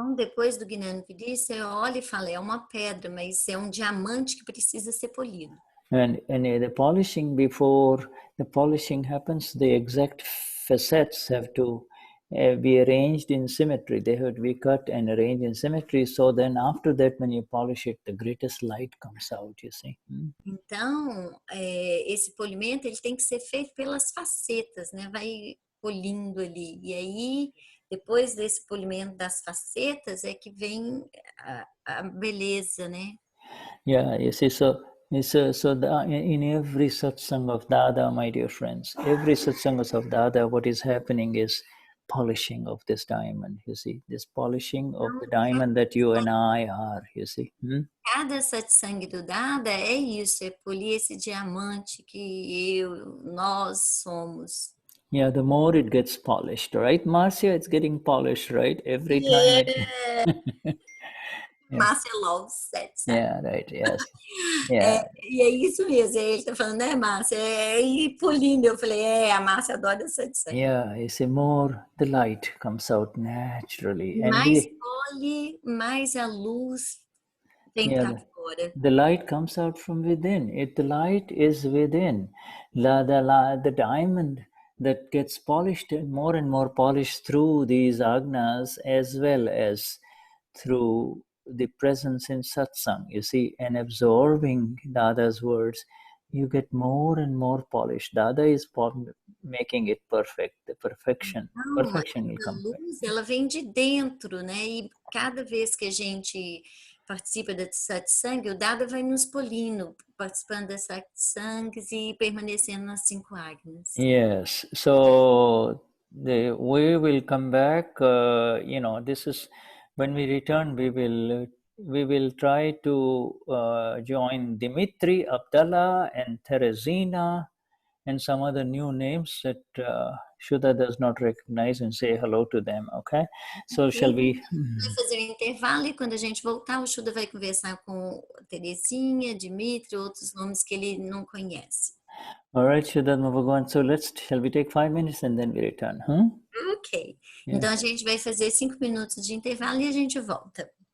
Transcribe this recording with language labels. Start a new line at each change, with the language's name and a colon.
Portuguese: Então, depois do Gnani Vidhi, você olha e fala, é uma pedra, mas é um diamante que precisa ser polido.
English: And the polishing, before the polishing happens, the exact facets have to be arranged in symmetry. They have to be cut and arranged in symmetry. So then after that, when you polish it, the greatest light comes out, you see.
Portuguese: Então, esse polimento ele tem que ser feito pelas facetas, né? Vai polindo ali. E aí, depois desse polimento das facetas, é que vem a beleza, né?
English: Yeah, you see, so in every satsang of Dada, my dear friends, every satsang of Dada, what is happening is polishing of this diamond, you see, this polishing of the diamond that you and I are, you see.
Portuguese: Cada satsang do Dada é isso, é polir esse diamante que nós somos.
English: Yeah, the more it gets polished, right, Marcia? It's getting polished, right? Every time. Marcia loves satsang. Yeah, right, yes. Yeah.
Portuguese: E é isso mesmo, ele tá falando, né, Márcia? E polindo, eu falei, a Márcia adora satsang.
English: Yeah, you see, more the light comes out naturally.
Portuguese: Mais pole, mais a luz vem para fora.
English: The light comes out from within. The light is within. The diamond that gets polished more and more polished through these agnas as well as through the presence in satsang, you see, and absorbing Dada's words, you get more and more polished. Dada is making it perfect, the perfection. Perfection will come.
Portuguese: A luz, ela vem de dentro, né? E cada vez que a gente participa da satsang, o Dada vai nos polindo, participando das satsangs e permanecendo nas 5 agnas.
English: Yes, so we will come back, this is, when we return, we will try to join Dimitri, Abdallah, and Teresina, and some other new names that Shuddha does not recognize, and say hello to them, okay? So shall we...
Portuguese: Vai fazer um intervalo e quando a gente voltar, o Shuddha vai conversar com Teresinha, Dimitri, outros nomes que ele não conhece.
English: All right, Shuddha Bhagavan, so shall we take 5 minutes and then we return, Ok.
Portuguese: Então a gente vai fazer 5 minutos de intervalo e a gente volta.